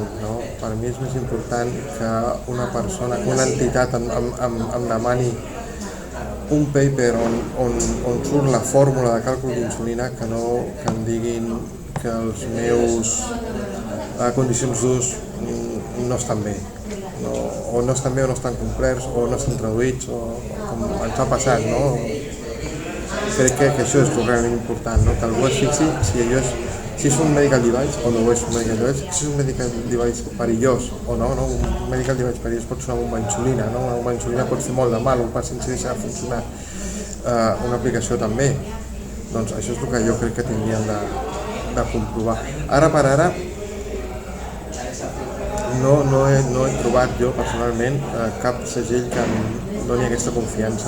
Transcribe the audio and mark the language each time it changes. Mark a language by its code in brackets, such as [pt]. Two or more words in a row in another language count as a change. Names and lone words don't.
[ca] Per mi és més important que una persona, que una entitat em demani un paper on surt la fórmula de càlcul d'insulina, que em diguin que els meus condicions d'ús no estan bé, o no estan complerts, o no estan traduïts, o com ens ha passat. Crec que això és realment important, que algú es fixi si és un [en] medical device [ca] o no és un [en] medical device, [ca] si és un [en] medical device [ca] perillós o no. Un [en] medical device [ca] perillós pot ser una bomba d'insulina, una bomba d'insulina pot fer molt de mal, un pacient si deixa de funcionar, una aplicació també. Doncs això és el que jo crec que tindríem de comprovar. Ara per ara no he trobat jo personalment cap segell que em doni aquesta confiança.